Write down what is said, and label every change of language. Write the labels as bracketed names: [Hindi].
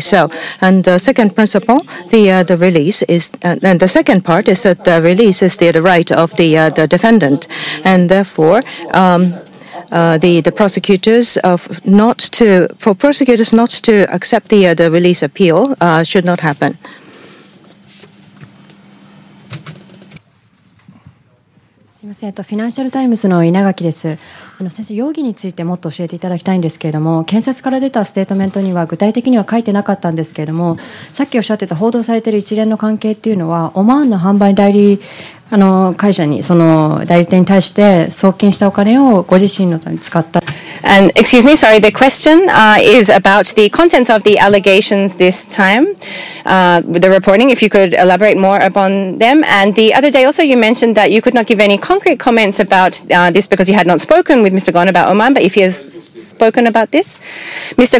[English] So, and the second principle, the release is, and the second part is that the release is the right of the defendant, and therefore the prosecutors for prosecutors not to accept the release appeal should not happen. [Japanese] すみません、フィナンシャルタイムズの稲垣です。先生、容疑についてもっと教えていただきたいんですけれども、検察から出たステートメントには具体的には書いてなかったんですけれども、さっきおっしゃってた報道されている一連の関係っていうのは、オマーンの販売代理会社に、その代理店に対して送金したお金をご自身のために使った。 [English] And excuse me, sorry, the question is about the contents of the allegations this time, with the reporting, if you could elaborate more upon them. And the other day also you mentioned that you could not give any concrete comments about this because you had not spoken with Mr. Ghosn about Oman, but if he has spoken about this, Mr.